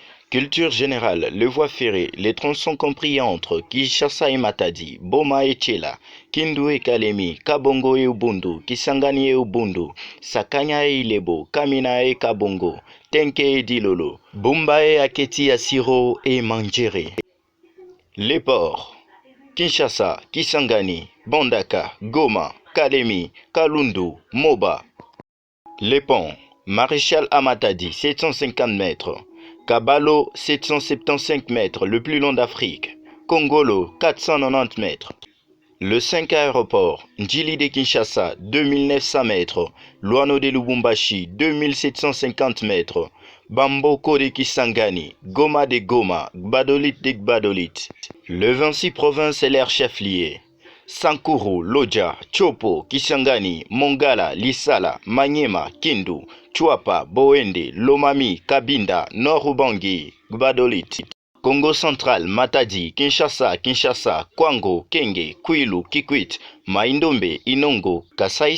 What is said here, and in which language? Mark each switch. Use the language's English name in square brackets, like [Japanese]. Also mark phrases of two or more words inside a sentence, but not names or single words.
[French] Culture générale, le voie ferrée, les tronçons compris entre Kinshasa et Matadi, Boma et Tchela, Kindu et Kalemi, Kabongo et Ubundu, Kisangani et Ubundu, Sakanya et Ilebo, Kamina et Kabongo, Tenke et Dilolo, Bumba et Aketi Asiro et Manjere. Les ports, Kinshasa, Kisangani, Bondaka, Goma, Kalemi, Kalundu, Moba. Les ponts, Maréchal Amatadi, 750 mètres. Kabalo, 775 mètres, le plus long d'Afrique. Kongolo, 490 mètres. Le 5 aéroport, Njili de Kinshasa, 2900 mètres. Luano de Lubumbashi, 2750 mètres. Bamboko de Kisangani, Goma de Goma, Gbadolit de Gbadolit. Le 26 provinces et leurs chefs-liés. Sankuru, Lodja, Chopo, Kisangani, Mongala, Lisala, Manyema, Kindu, Chuapa, Boende, Lomami, Kabinda, Nord-Ubangi, Gbadolit. Congo central, Matadi, Kinshasa, Kwango, Kenge, Kwilu, Kikwit, Maindombe, Inongo, Kasai